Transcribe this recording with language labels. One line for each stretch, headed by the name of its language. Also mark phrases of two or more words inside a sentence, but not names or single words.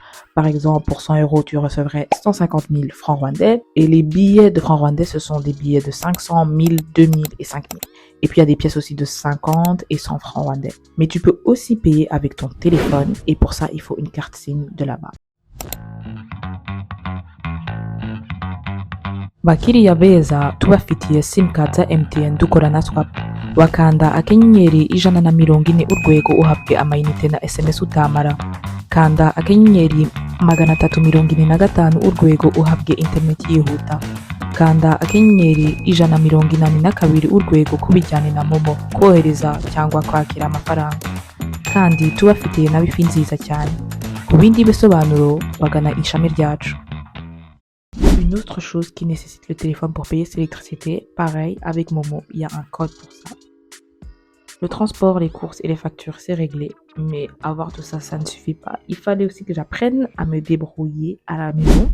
French: Par exemple, pour 100 euros, tu recevrais 150 000 francs rwandais. Et les billets de francs rwandais, ce sont des billets de 500, 1000, 2000 et 5000. Et puis, il y a des pièces aussi de 50 et 100 francs rwandais. Mais tu peux aussi payer avec ton téléphone. Et pour ça, il faut une carte SIM de là-bas.
Kinyarwanda: Bakiriya beza tubafitiye simcard za MTN dukorana swap wakanda akanyenyeri 140 urwego uhabwe amayinite na SMS utamara kanda akanyenyeri 345 urwego uhabwe internet yihuta kanda akanyenyeri 182 urwego kubijyane na momo kohereza cyangwa kwakira amafaranga kandi tubafitiye na wifi nziza cyane ku bindi bisobanuro bagana ishami ryacu.
French: Une autre chose qui nécessite le téléphone pour payer, c'est l'électricité. Pareil, avec Momo, il y a un code pour ça. Le transport, les courses et les factures, c'est réglé. Mais avoir tout ça, ça ne suffit pas. Il fallait aussi que j'apprenne à me débrouiller à la maison.